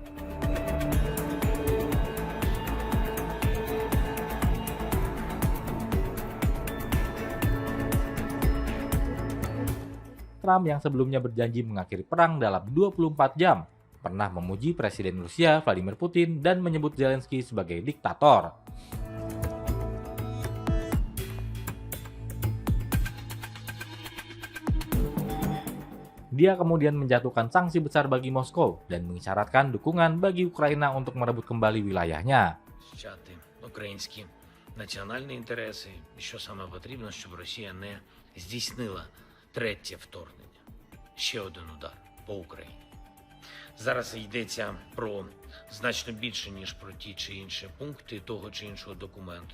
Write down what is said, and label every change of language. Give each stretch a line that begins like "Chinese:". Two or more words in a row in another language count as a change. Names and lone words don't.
Indonesian: Trump yang sebelumnya berjanji mengakhiri perang dalam 24 jam, pernah memuji Presiden Rusia Vladimir Putin dan menyebut Zelensky sebagai diktator. Dia kemudian menjatuhkan sanksi besar bagi Moskow dan mengisyaratkan dukungan bagi Ukraina untuk merebut kembali wilayahnya.
Ukrainian: Захищати українські національні інтереси, і що саме потрібно, щоб Росія не здійснила третє вторгнення. Ще один удар по Україні. Зараз йдеться про значно більше, ніж про ті чи інші пункти того чи іншого документу.